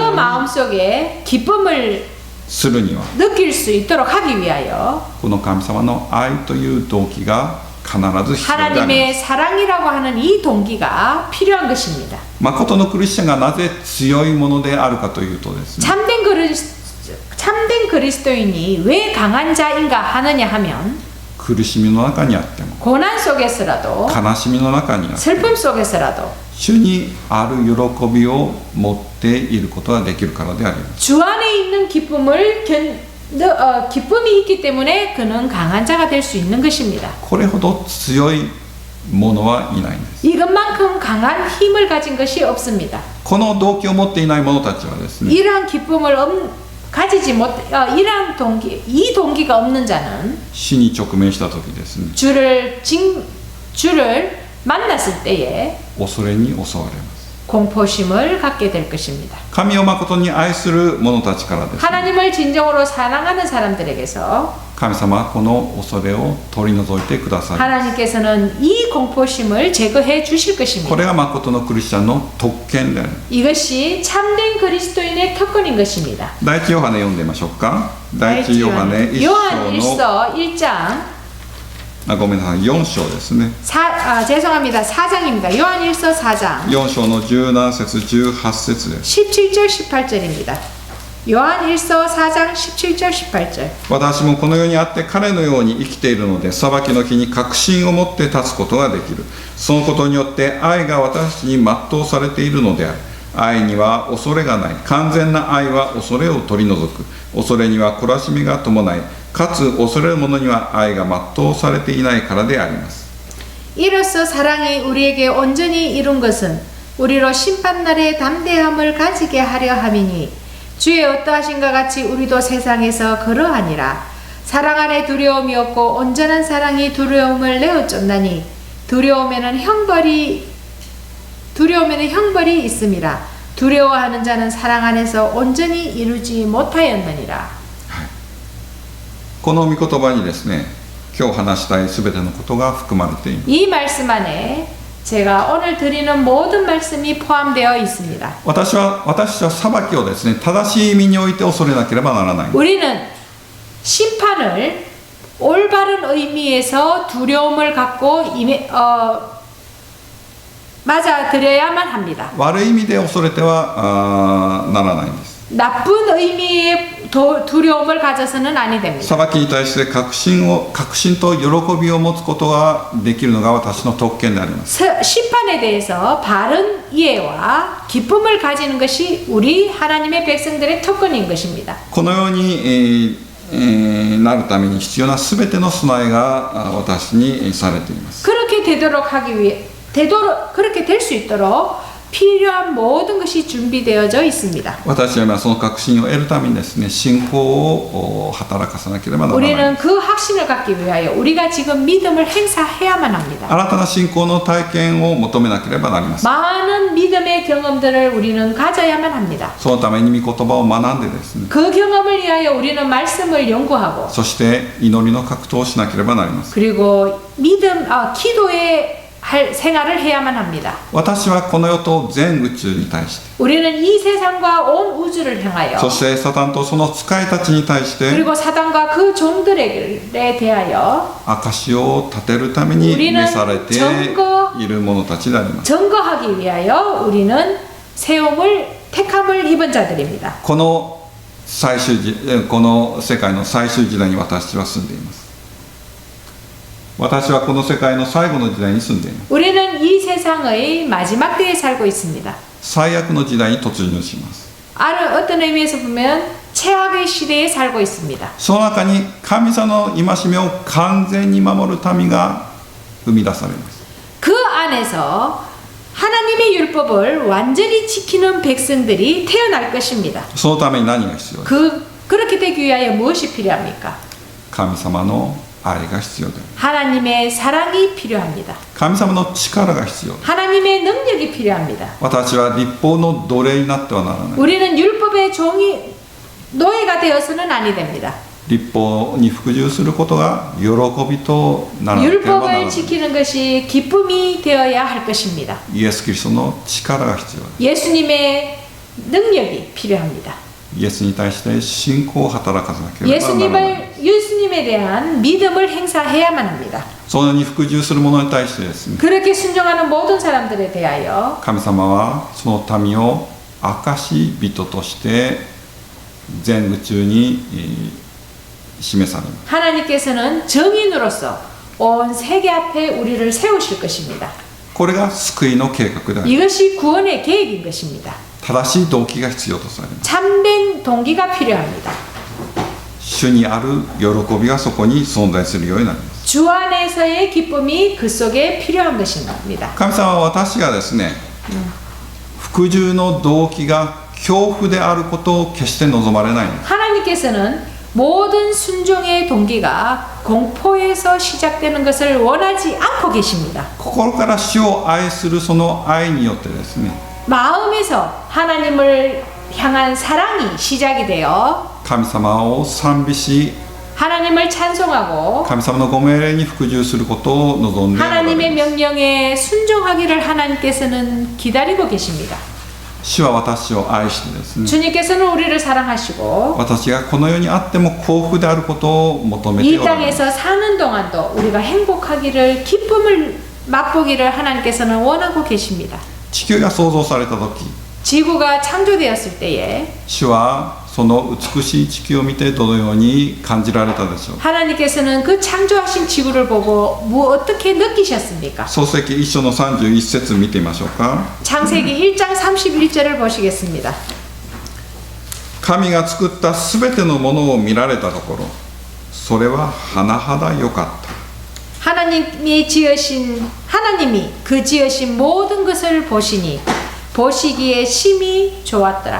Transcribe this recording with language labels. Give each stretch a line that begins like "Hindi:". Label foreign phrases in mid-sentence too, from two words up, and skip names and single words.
Japanese: ように
Korean: 마음속에 기쁨을
Japanese: するには
Korean: 느낄 수 있도록 하기 위하여
Japanese: この神様の愛という動機が必ず必要であります。
Korean: 하나님의 사랑이라고 하는 이 동기가 필요한 것입니다.
Japanese: 誠のクリスチャンがなぜ強いものであるかというとですね、
Korean: 참된 그리스도인이 왜 강한 자인가 하느냐 하면
Japanese: 苦しみの中にあっても
Korean: 고난 속에서라도
Japanese: 悲しみの中にあって
Korean: 슬픔 속에서라도
Japanese: 主にある喜びを持っていることができるからであります。
Korean: 주 안에 있는 기쁨이 있기 때문에 그는 강한 자가 될 수 있는 것입니다.
Japanese: これほど強いものはいないんです。
Korean: 이것만큼 강한 힘을 가진 것이 없습니다.
Japanese: この動機を持っていない者たちはですね、
Korean: 이러한 기쁨을 가지지 못, 이러한 이 동기가 없는 자는
Japanese: 死に直面した時ですね、
Korean: 주를 만났을 때에
Japanese: 恐れに襲われます。
Korean: 공포심을 갖게 될 것입니다.
Japanese: 神を誠に愛する者たちからですね、
Korean: 하나님을 진정으로 사랑하는 사람들에게서
Japanese: 神様はこの恐れを取り除いてください。
Korean: 하나님께서는 이 공포심을 제거해 주실
Japanese: こ
Korean: 것입니다.
Japanese: れが誠のクリスチャンの特権である。
Korean: 이것이 참된 그리스도인의 특권인 것입니다.
Japanese: 第一ヨハネ読んでみましょうか。第一ヨハネ1
Korean: 요한
Japanese: 章の
Korean: 1서 1장
Japanese: ごめんなさい、4章ですね。
Korean: 죄송합니다. 4장입니다. 요한 1서 4장
Japanese: 4 章の17節18節です。
Korean: 17절 18절입니다. 요한 1서 4장 17절 18절
Japanese: 私もこの世にあって彼のように生きているので、裁きの日に確信を持って立つことができる。そのことによって愛が私に全うされているのである。愛には恐れがない。完全な愛は恐れを取り除く。恐れには懲らしみが伴い、かつ恐れる者には愛が全うされていないからであります。
Korean: 이로써 사랑이 우리에게 온전히 이룬 것은 우리로 심판날에 담대함을 가지게 하려 함이니 주의 어떠하신가 같이 우리도 세상에서 그러하니라. 사랑 안에 두려움이 없고 온전한 사랑이 두려움을 내어쫓나니 두려움에는 형벌이 있음이라. 두려워하는 자는 사랑 안에서 온전히 이루지 못하였느니라.
Japanese: この御言葉にですね、今日話したいすべてのことが含まれています。
Korean: 이 말씀 안에 제가 오늘 드리는 모든 말씀이 포함되어 있습니다.
Japanese: 私たちは裁きをですね、正しい意味において恐れなければならない。
Korean: 우리는 심판을 올바른 의미에서 두려움을 갖고 맞아들여야만 합니다.
Japanese: 悪い意味で恐れてはならないんです。
Korean: 나쁜 의미의 두려움을 가져서는 아니 됩니다.
Japanese: 裁きに対して確信と喜びを持つことができるのが私の特権であります。
Korean: 심판에 대해서 바른 이해와 기쁨을 가지는 것이 우리 하나님의 백성들의 특권인 것입니다.
Japanese: このように、なるために必要なすべての備えが私にされています。
Korean: 그렇게 될 수 있도록 필요한 모든 것이 준비되어져 있습니다.
Japanese: 私は今その確信を得るためにですね、信仰を働かさなければならない。
Korean: 우리는 그 확신을 갖기 위하여 우리가 지금 믿음을 행사해야만 합니다.
Japanese: 新たな信仰の体験を求めなければなりません。
Korean: 많은 믿음의 경험들을 우리는 가져야만 합니다.
Japanese: そのために御言葉を学んでですね、
Korean: 그 경험을 위하여 우리는 말씀을 연구하고
Japanese: そして祈りの格闘をしなければなりません。
Korean: 그리고 기도의 생활을 해야만 합니다.
Japanese: 私はこの世と全宇宙に対して、
Korean: 우리는 이 세상과 온 우주를 향하여
Japanese: そしてサタンとその使いたちに対して
Korean: 그리고 사단과 그 종들에 대하여
Japanese: 証を立てるために召されている者たちであります。
Korean: 증거하기 위하여 우리는 택함을 입은 자들입니다.
Japanese: この世界の最終時代に私は住んでいます。私はこの世界の最後の時代に住んでいます。
Korean: 우리는 이 세상의 마지막 때에 살고 있습니다.
Japanese: 最悪の時代に突入します。
Korean: 어떤 의미에서 보면 최악의 시대에 살고 있습니다.
Japanese: その中に神様の戒めを完全に守る民が生み出されます。
Korean: 그 안에서 하나님의 율법을 완전히 지키는 백성들이 태어날 것입니다.
Japanese: そのために何が必要ですか？
Korean: 그렇게 되기 위하여 무엇이 필요합니까?
Japanese: 神様の愛が必要です。
Korean: 하나님의 사랑이 필요합니다.
Japanese: 神様の力が必要です。
Korean: 하나님의 능력이 필요합니다.
Japanese: 私は立法の奴隷になってはならない。
Korean: 우리는 율법의 노예가 되어서는 아니 됩니다.
Japanese: 立法に服従することが喜びとならなければならない。
Korean: 율법을 지키는 것이 기쁨이 되어야 할 것입니다.
Japanese: イエス・キリストの力が必要です。
Korean: 예수님의 능력이 필요합니다.
Japanese: イエスに対して信仰を働かせなければならない。
Korean: 예수님에 대한 믿음을 행사해야만 합니다.
Japanese: そのように服従する者に対してですね、
Korean: 그렇게 순종하는 모든 사람들에 대하여
Japanese: 神様はその民を証人として全宇宙に示されます。
Korean: 하나님께서는 증인으로서 온 세계 앞에 우리를 세우실 것입니다.
Japanese: これが救いの計画であり、
Korean: 이것이 구원의 계획인 것입니다.
Japanese: 正しい動機が必要とされます。
Korean: 참된 동기가 필요합니다.
Japanese: 主にある喜びがそこに存在するようになります。
Korean: 주 안에서의 기쁨이 그 속에 필요한 것입니다.
Japanese: 神様は私がですね、服従の動機が恐怖であることを決して望まれないんです。
Korean: 하나님께서는 모든 순종의 동기가 공포에서 시작되는 것을 원하지 않고 계십니다.
Japanese: 心から主を愛するその愛によってですね、
Korean: 마음에서 하나님을 향한 사랑이 시작이 되어
Japanese: 神様を賛美し、
Korean: 하나님을 찬송하고
Japanese: 神様のご命令に服従することを望んでおられます。
Korean: 하나님의 명령에 순종하기를 하나님께서는 기다리고 계십니다.
Japanese: 主は私を愛してですね、
Korean: 주님께서는 우리를 사랑하시고
Japanese: 私がこの世にあっても幸福であることを求めて
Korean: 이
Japanese: おられます。
Korean: 땅에서 사는 동안도 우리가 행복하기를 기쁨을 맛보기를 하나님께서는 원하고 계십니다.
Japanese: 地球が創造された時、
Korean: 지구가 창조되었을 때에
Japanese: 主はその美しい地球を見てどのように感じられたでしょう。
Korean: 하나님께서는 그 창조하신 지구를 보고 어떻게 느끼셨습니까?
Japanese: 創世記1章の31節見てみましょうか。
Korean: 창세기 1장 31절을 보시겠습니다.
Japanese: 神が作ったすべてのものを見られたところ、それは甚だ良かった。
Korean: 하나님이 그 지으신 모든 것을 보시니 보시기에 심히 좋았더라.